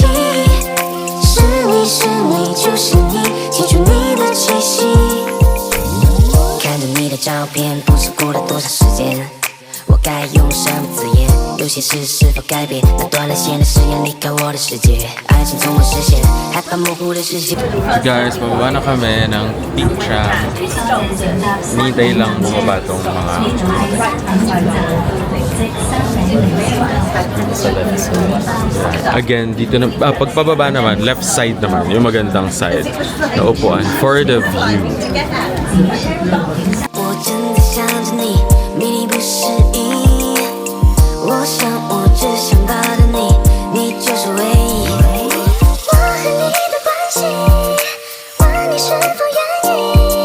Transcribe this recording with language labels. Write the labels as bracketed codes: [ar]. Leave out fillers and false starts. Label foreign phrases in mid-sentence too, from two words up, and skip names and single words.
[zh] 是你是你就是你，记住你的气息。看着你的照片，不知过了多少时间，我该用什么字眼？有些事是否改变？那断了线的誓言离开我的世界，爱情从未实现，害怕模糊的视線。 [en] So guys, [tl] pababa na kami ng Peak Tram. Nintay lang bumaba tong mga again, dito na, pagpababa naman, [en] left side [tl] naman, yung magandang side na upuan [en] for the view. [zh] 我真的想着你，迷离不适应。我想，我只想到的你，你就是唯一。我和你的关系，问你是否愿意？